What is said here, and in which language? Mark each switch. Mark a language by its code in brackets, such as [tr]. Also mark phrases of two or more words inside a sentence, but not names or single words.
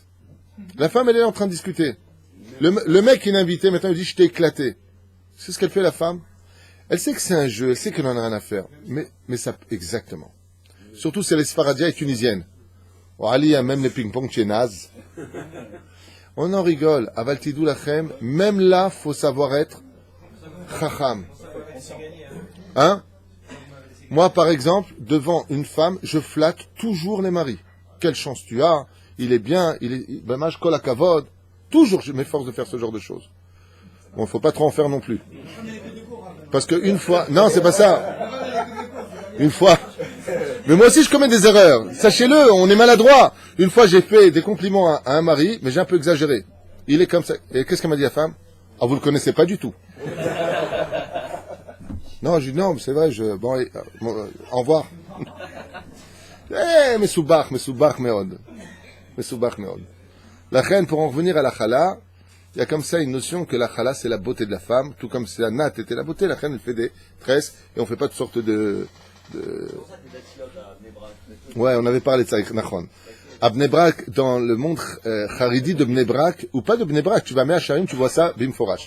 [fr] La femme, elle est en train de discuter. Le mec, il est invité, maintenant, il dit, je t'ai éclaté. C'est ce qu'elle fait, la femme? Elle sait que c'est un jeu, elle sait qu'elle en a rien à faire. Mais ça, exactement. Surtout, c'est les Sfaradia et tunisiennes. Oh, Ali, même les ping-pong, tu es naze. On en rigole. [he] אבל תדעו לכם, [fr] même là, faut savoir être chacham. Hein? Moi, par exemple, devant une femme, je flatte toujours les maris. Quelle chance tu as. il est bien, ben, moi, je colle à Kavod. Toujours, je m'efforce de faire ce genre de choses. Bon, faut pas trop en faire non plus. Parce que une fois, non, c'est pas ça. Une fois. Mais moi aussi, je commets des erreurs. Sachez-le, on est maladroit. Une fois, j'ai fait des compliments à un mari, mais j'ai un peu exagéré. Il est comme ça. Et qu'est-ce qu'elle m'a dit la femme? Ah, vous le connaissez pas du tout. Non, je dis non, mais c'est vrai, bon, allez, au revoir. [he] Eh, מסובך מאוד. מסובך מאוד. [fr] La reine, pour en revenir à la chala, il y a comme ça une notion que la chala, c'est la beauté de la femme, tout comme si la natte était la beauté, la reine, elle fait des tresses, et on fait pas de sorte de... Ouais, on avait parlé de ça avec Nachon. À Bnei Brak, dans le monde Haridi de Bnei Brak, ou pas de Bnei Brak, tu vas à Sharim, tu vois ça, Bim Forash.